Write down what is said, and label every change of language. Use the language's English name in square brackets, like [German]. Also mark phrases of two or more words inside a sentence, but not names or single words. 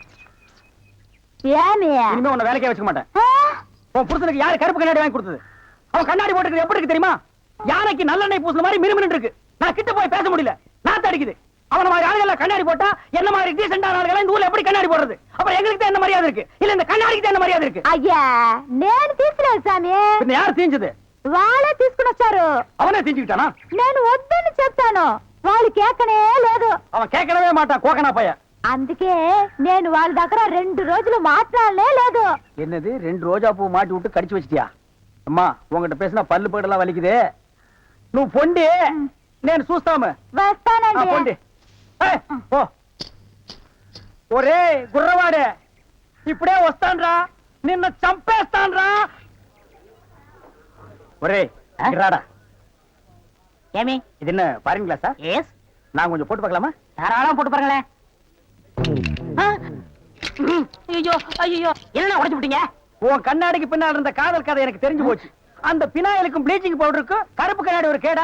[Tamil] இனிமே உன்னை வேலைக்கே வச்சுக்க மாட்டேன். உன் புருஷனுக்கு யாரு கருப்பு கண்ணாடி வாங்கி கொடுத்தது? அவன் கண்ணாடி போட்டுக்கிறது எப்படி இருக்கு தெரியுமா? யானைக்கு நல்லெண்ணெய் பூசுன மாதிரி மிருமின்னு இருக்கு. நான் கிட்ட போய் பேச முடியல, நாத்து அடிக்குது. அவன மாதிரி ஆளுகளை கண்ணாடி போட்டா என்ன மாதிரி டீசென்டான ஆளுகளை இந்த ஊர்ல எப்படி கண்ணாடி போடுறது? அப்புறம் எங்களுக்கு தான் என்ன மரியாதை இருக்கு? இல்ல இந்த கண்ணாடிக்கு தான் என்ன மரியாதை இருக்கு? [Telugu] అయ్యా నేను తీసుకోలేదు స్వామి [Tamil] பின்ன யார் தீஞ்சது? [Telugu] వాళ్ళే తీసుకుని వచ్చారు [Tamil] அவனே தீஞ்சுக்கிட்டானா? [Telugu] నేను వద్దని చెప్తాను వాళ్ళు కేకనే లేదు [Tamil] அவன் கேட்கவே மாட்டான் கோகனா பையன். [Telugu] అందుకే నేను వాళ్ళ దగ్గర 2 రోజులు మాట్లాడలే లేదు [Tamil] என்னது 2 ரோஜா பூ மாட்டி விட்டு கடிச்சு வச்சிட்டியா? அம்மா உங்ககிட்ட பேசினா பல்லு படலாம் வலிக்குது. [Telugu] నువ్వు పొండి నేను చూస్తాము. వస్తానండి పొండి ఓ ఒరే గుర్రవాడే ఇప్పుడే వస్తాన్రా నిన్ను చంపేస్తాన్రా. ఒరే రాడా ஏமி [Tamil] இது என்ன பாருங்க கிளாஸா? எஸ் நான் கொஞ்சம் போட்டு பார்க்கலாமா? தாராளம் போட்டு பாருங்களேன். ஐயோ ஐயோ என்ன உடைச்சு விட்டீங்க? உன் கண்ணாடிக்கு பின்னால் இருந்த காதல் கதை எனக்கு தெரிஞ்சு போச்சு. அந்த பினாயிலுக்கும் ப்ளீச்சிங் பவுடருக்கும் கருப்பு கண்ணாடி ஒரு கேடா?